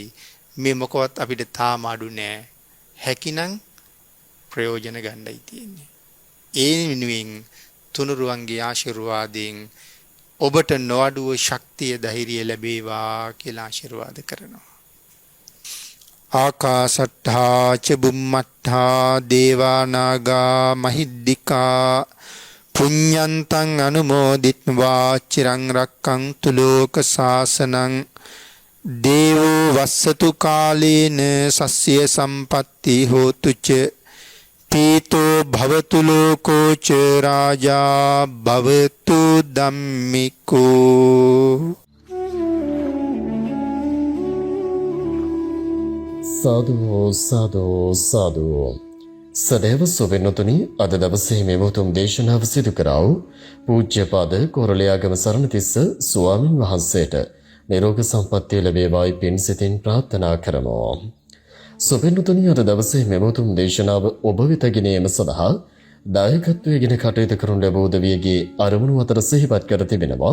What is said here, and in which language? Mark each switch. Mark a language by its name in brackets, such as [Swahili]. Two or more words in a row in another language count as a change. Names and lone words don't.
[Sinhala] මේ මොකවත් අපිට තාම අඩු නෑ. හැකිනම් ප්‍රයෝජන ගන්නයි තියෙන්නේ. ඒ වෙනුවෙන් තුනුරුවන්ගේ ආශිර්වාදයෙන් ඔබට නොඅඩුව ශක්තිය ධෛර්යය ලැබේවා කියලා ආශිර්වාද කරනවා. [Pali] ආකාසට්ඨා ච බුම්මට්ඨා දේවා නාග මහිද්దికා පුඤ්ඤන්තං අනුමෝදිත්වා චිරං රක්ඛන්තු ලෝක සාසනං දේවෝ වස්සතු කාලේන සස්්‍ය සම්පatti හෝතු ච පීතෝ භවතු ලෝකෝ ච රාජා භවතු ධම්මිකෝ. සාදු සාදු සාදු. [Sinhala] සදේව සොබෙන්නතුනි, අද දවසේ මේ උතුම් දේශනාව සිදු කරා වූ පූජ්‍යපාද කොරළයාගම සරණතිස්ස ස්වාමින් වහන්සේට නිරෝග සම්පන්නිය ලැබේවායි පින් සිතින් ප්‍රාර්ථනා කරමු. සොබෙන්නතුනි, අද දවසේ මේ උතුම් දේශනාව ඔබ වෙත ගෙන ඒම සඳහා දායකත්වයෙන් කටයුතු කරන ලැබූ දෙවියගේ අරමුණු අතර සිහිපත් කර තිබෙනවා.